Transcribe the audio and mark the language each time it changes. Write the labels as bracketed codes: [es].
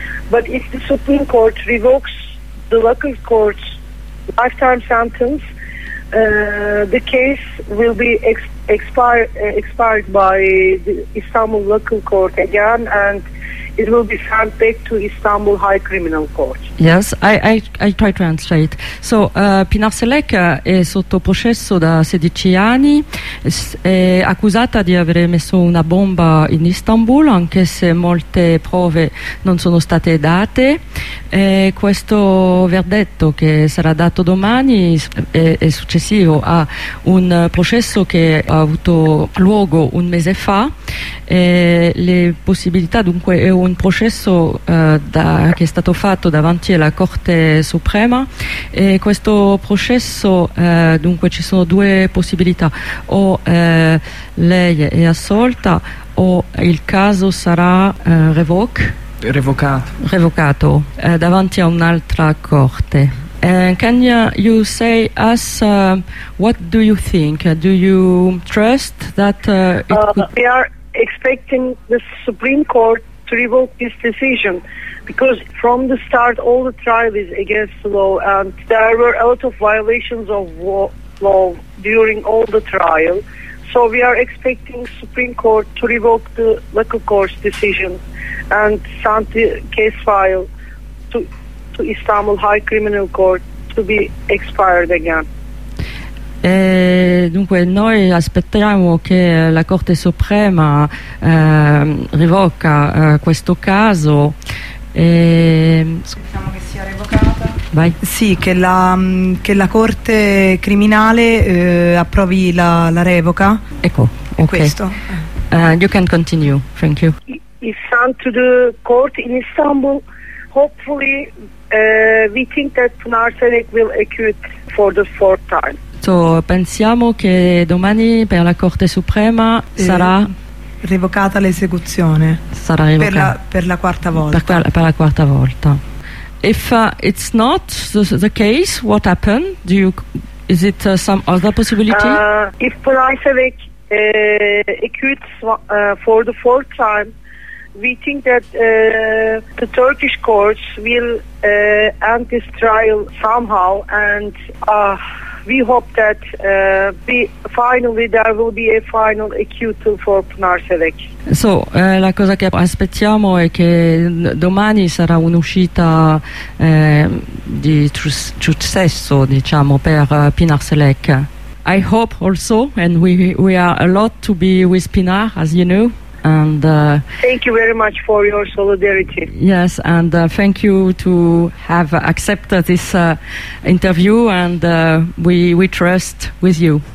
[en] But if the Supreme Court revokes the local court's lifetime sentence, the case will be expired by the Istanbul local court again, and it will be sent back to Istanbul High Criminal Court. Yes, I try to translate. [it] So Pinar Selek è sotto processo da 16 anni, è accusata di aver messo una bomba in Istanbul, anche se molte prove non sono state date. E questo verdetto che sarà dato domani è successivo a un processo che ha avuto luogo un mese fa. E le possibilità, dunque, è un processo che è stato fatto davanti alla Corte Suprema, e questo processo, dunque, ci sono due possibilità: o lei è assolta o il caso sarà revocato davanti a un'altra corte. [en] And can you say us what do you think? Do you trust that we are expecting the Supreme Court to revoke this decision, because from the start all the trial is against the law, and there were a lot of violations of law during all the trial. So we are expecting Supreme Court to revoke the local court's decision and send the case file to Istanbul High Criminal Court to be expired again. [it] E dunque noi aspettiamo che la Corte Suprema revoca questo caso. E aspettiamo che sia revocata. Vai. Sì, che la Corte Criminale approvi la revoca. Ecco, okay. Questo. [en] You can continue. Thank you. It's sent to the court in Istanbul. Hopefully, we think that Pinar Selek will acquit for the fourth time. [it] So, pensiamo che domani per la Corte Suprema sarà revocata l'esecuzione. Sarà revocata per la quarta volta. Per la quarta volta. [en] If it's not the case, what happened? Do you, is it some other possibility? If Pinar Selek acquits for the fourth time, we think that the Turkish courts will end this trial somehow, and we hope that finally there will be a final acquittal for Pinar Selek. [it] So, la cosa che aspettiamo è che domani sarà un'uscita di successo, diciamo, per Pinar Selek. [en] I hope also, and we are a lot to be with Pinar, as you know. And thank you very much for your solidarity. Yes, and thank you to have accepted this interview, and we trust with you.